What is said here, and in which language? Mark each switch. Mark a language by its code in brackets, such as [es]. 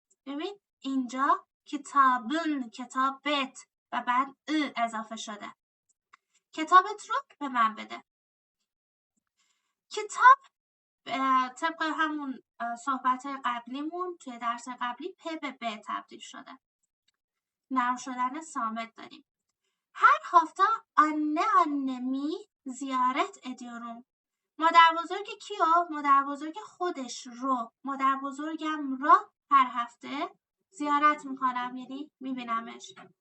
[fa] ببین اینجا کتابن، کتابت و بعد اضافه شده. کتابت رو به من بده. کتاب طبق همون صحبت قبلیمون توی درس قبلی پ به ب تبدیل شده. نرم شدن صامت داریم. [tr] Her hafta annemi ziyaret ediyorum. [fa] مادر بزرگ کیو؟ مادر بزرگ خودش رو، مادر بزرگم را هر هفته زیارت میکنم، یعنی میبینمش.